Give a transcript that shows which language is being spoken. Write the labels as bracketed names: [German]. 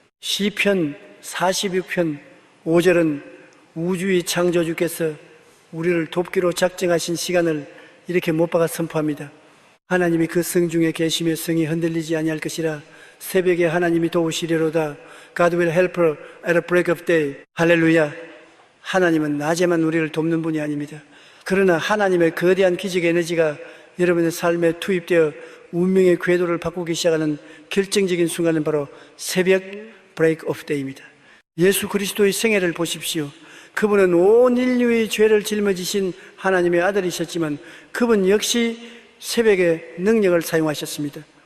[Korean] 시편 46편 5절은 우주의 창조주께서 우리를 돕기로 작정하신 시간을 이렇게 못 박아 선포합니다. 하나님이 그 성 중에 계시며 성이 흔들리지 아니할 것이라. 새벽에 하나님이 도우시리로다. [English] God will help her at a break of day. [Korean] 할렐루야. 하나님은 낮에만 우리를 돕는 분이 아닙니다. 그러나 하나님의 거대한 기적 에너지가 여러분의 삶에 투입되어 운명의 궤도를 바꾸기 시작하는 결정적인 순간은 바로 새벽 [English] break of day [Korean] 입니다. 예수 그리스도의 생애를 보십시오. 그분은 온 인류의 죄를 짊어지신 하나님의 아들이셨지만 그분 역시 새벽에 능력을 사용하셨습니다.